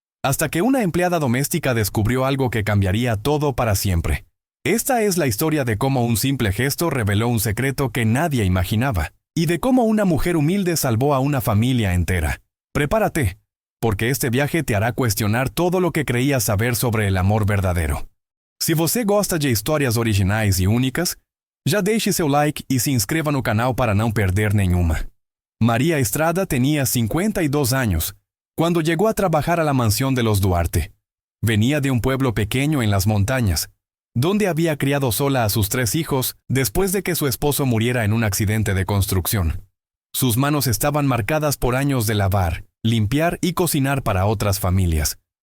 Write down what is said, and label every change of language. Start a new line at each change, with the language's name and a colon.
Spanish: Hasta que una empleada doméstica descubrió algo que cambiaría todo para siempre. Esta es la historia de cómo un simple gesto reveló un secreto que nadie imaginaba, y de cómo una mujer humilde salvó a una familia entera. Prepárate, porque este viaje te hará cuestionar todo lo que creías saber sobre el amor verdadero.
Portuguese: Se você gosta de histórias originais e únicas, já deixe seu like e se inscreva no canal para não perder nenhuma.
Spanish: María Estrada tenía 52 años cuando llegó a trabajar a la mansión de los Duarte. Venía de un pueblo pequeño en las montañas, donde había criado sola a sus 3 hijos después de que su esposo muriera en un accidente de construcción. Sus manos estaban marcadas por años de lavar, limpiar y cocinar para otras familias.